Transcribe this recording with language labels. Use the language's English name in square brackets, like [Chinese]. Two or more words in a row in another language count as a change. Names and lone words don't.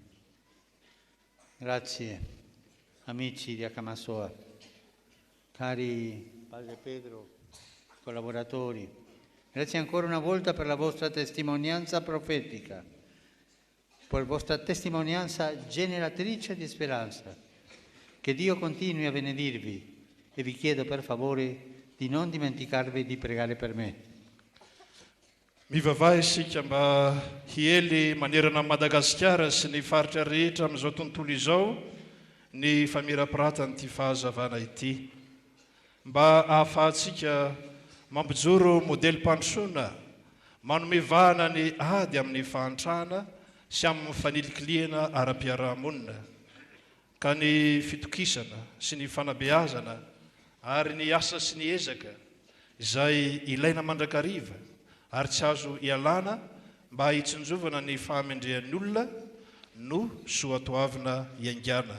[Italian] Grazie, amici di Akamassoa, cari Padre Pedro, collaboratori, grazie ancora una volta per la vostra testimonianza profetica, per la vostra testimonianza generatrice di speranza. Che Dio continui a benedirvi e vi chiedo per favore di non dimenticarvi di pregare per me. [Malagasy] Mivavaha isika mba hiely manerana Madagasikara sy ny faritra rehetra amin'izao tontolo izao ny famirapiratanyity fahazavana ity, mba ahafahantsika mampijoro modely mpandrosoana manome vahana ny ady amin'ny fahantrana sy amin'ny fanilikiliana ara-piarahamonina, ka ny fitokisana sy ny fanabeazana ary ny asa sy ny ezaka izay ilaina mandrakariva ary tsy azo ialana mba hitsinjovana ny fahamendrehan'ny olona no soatoavina iaingana.